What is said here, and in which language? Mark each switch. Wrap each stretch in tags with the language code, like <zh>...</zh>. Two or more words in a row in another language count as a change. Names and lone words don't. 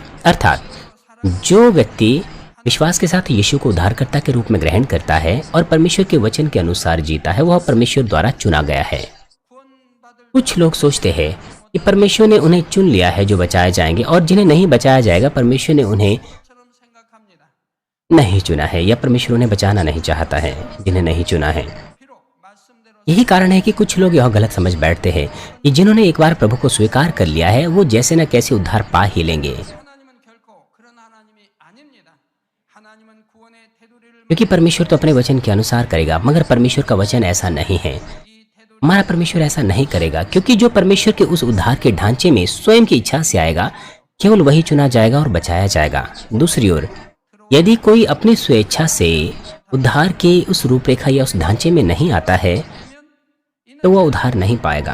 <hi>अर्थात जो व्यक्ति विश्वास के साथ यीशु को उद्धारकर्ता के रूप में ग्रहण करता है और परमेश्वर के वचन के अनुसार जीता है, वह परमेश्वर द्वारा चुना गया है।</hi> <ko>구원받을</ko> <hi>कुछ लोग सोचते हैं कि परमेश्वर ने उन्हें चुन लिया है जो बचाए जाएंगे और जिन्हें नहीं बचाया जाएगा परमेश्वर ने उन्हें</hi> <ko>것처럼 생각합니다.</ko> <hi>नहीं चुना है या परमेश्वर उन्हें बचाना नहीं चाहता है जिन्हें नहीं चुना है।</hi> <ko>비록 말씀대로</ko> <hi>यही कारण है कि कुछ लोग यह गलत समझ बैठते हैं कि जिन्होंने एक बार प्रभु को स्वीकार कर लिया है वो जैसे न कैसे उद्धार पा ही लेंगे,</hi> <ko>하나님은 결코 그런 하나님이 아닙니다. 하나님은 구원의 테두리를</ko> <hi>क्योंकि परमेश्वर तो अपने वचन के अनुसार करेगा, मगर परमेश्वर का वचन ऐसा नहीं है।</hi> <ko>이 테두리</ko> <hi>हमारा परमेश्वर ऐसा नहीं करेगा, क्योंकि जो परमेश्वर के उस उद्धार के ढांचे में स्वयं की इच्छा से आएगा केवल वही चुना जाएगा और बचाया जाएगा। दूसरी ओर यदि कोई अपनी स्वेच्छा से उद्धार के उस रूपरेखा या उस ढांचे में नहीं आता है तो वह उद्धार नहीं पाएगा।</hi>